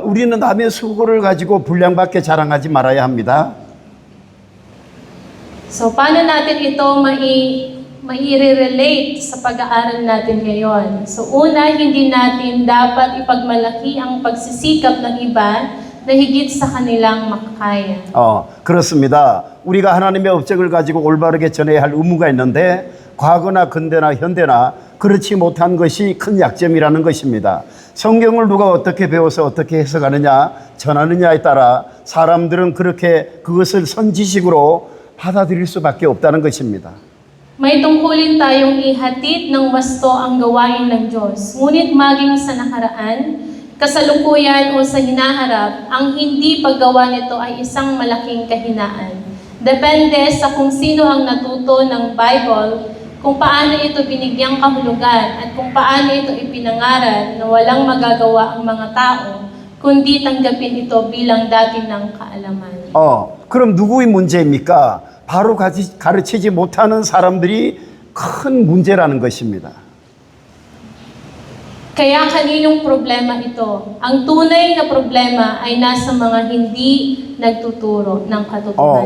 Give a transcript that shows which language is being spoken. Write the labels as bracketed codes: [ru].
[ko] 우리는 남의 수고를 가지고 분량밖에 자랑하지 말아야 합니다. [tl] So, paano natin ito mai-relate sa pag-aaral natin ngayon? So, una, hindi natin dapat ipagmalaki ang pagsisikap ng iba na higit sa kanilang makakaya. [ko] 그렇습니다. 우리가 하나님의 업적을 가지고 올바르게 전해야 할 의무가 있는데 과거나 근대나 현대나 그렇지 못한 것이 큰 약점이라는 것입니다. 성경을 누가 어떻게 배워서 어떻게 해석하느냐, 전하느냐에 따라 사람들은 그렇게 그것을 선지식으로 받아들일 수밖에 없다는 것입니다. [tl] May tungkulin tayong ihatid ng wasto ang gawain ng Diyos. Ngunit maging sa nakaraan, kasalukuyan o sa hinaharap, ang hindi paggawa nito ay isang malaking kahinaan. Depende sa kung sino ang natuto ng Bible, kung paano ito binigyang kahulugan, at kung paano ito ipinangaral na walang magagawa ang mga tao, kundi tanggapin ito bilang dati ng kaalaman. [ko] 그럼 누구의 문제입니까? 바로 가르치지 못하는 사람들이 큰 문제라는 것입니다. [tl] Kaya kaninong problema ito? Ang tunay na problema ay nasa mga hindi nagtuturo ng katotohanan.